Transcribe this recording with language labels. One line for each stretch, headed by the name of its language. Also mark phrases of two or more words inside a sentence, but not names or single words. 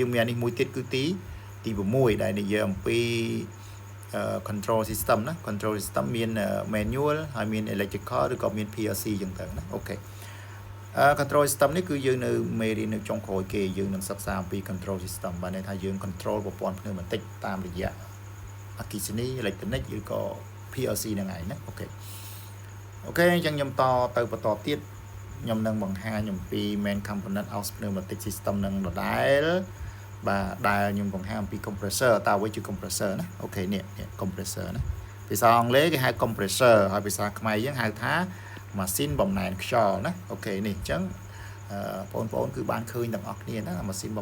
Khmer: យើងមានអានេះមួយទៀតគឺទី6ដែលនិយាយអំពី
English: control system
Khmer: ណា
English: control system
Khmer: មាន manual ហើយមាន electrical ឬក៏មាន PLC អញ្ចឹងទៅណាអូខេ
English: control system
Khmer: នេះគឺយើងនៅមេរៀននៅចុងក្រោយគេយើងនឹងសិក្សាអំពី
English: control system
Khmer: បានន័យថាយើង control ប្រព័ន្ធភ្លើងម៉ាទិកតាមរយៈអគ្គិសនី electronic ឬក៏ PLC ហ្នឹងឯងណាអូខេអញ្ចឹងខ្ញុំទៅបន្តទៀតខ្ញុំនឹងបង្ហាញអំពី
English: main component of pneumatic system
Khmer: នឹងដដែលបាទដែលខ្ញុំបង្ហាញអំពី compressor តើអ្វីជា compressor ណាអូខេនេះ compressor ណាភាសា អង់គ្លេសគេហៅ compressor ហើយភាសាខ្មែរយើងហៅថាម៉ាស៊ីនបំណែនខ្យល់ណាអូខេនេះអញ្ចឹងបងប្អូនគឺបានឃើញទាំងអស់គ្នាណាម៉ាស៊ីនបំ